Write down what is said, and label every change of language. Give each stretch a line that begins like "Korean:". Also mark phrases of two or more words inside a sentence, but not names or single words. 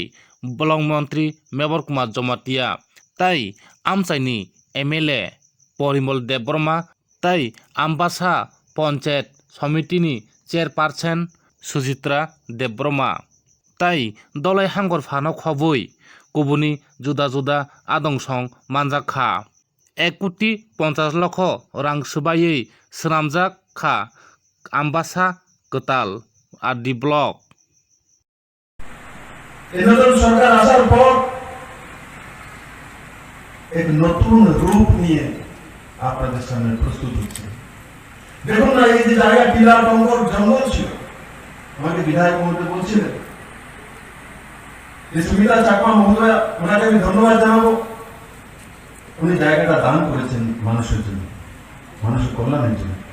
Bodo: ब्लक मन्त्री मेबर कुमार जमातिया ताई आमचाइनी एमएलए परिमल देव ब्रह्मा ताई आम्बासा पंचायत समितिनि चेयरपार्सन सुजित्रा देव ब्रह्मा ताई दलाय हांगर फानो खबै कुबुनी जुदा जुदा आदंसं मानजाखा 1,50,00,000 रां सोबायै सोनामजाखा आम्बासा कताल
English: RD block
Bangla: নতুন সরকার আসার পর এক নতুন রূপ নিয়ে আপনাদের সামনে প্রস্তুত হচ্ছে। দেখুন না, এই যে জায়গা টিলা টঙ্গর জঙ্গল ছিল, আমাকে বিধায়ক মহোদয় বলছিলেন যে সুমিতা চাকমা মহোদয়, ওনাকে আমি ধন্যবাদ জানাবো, উনি জায়গাটা দান করেছেন মানুষের জন্য, মানুষের কল্যাণের জন্য।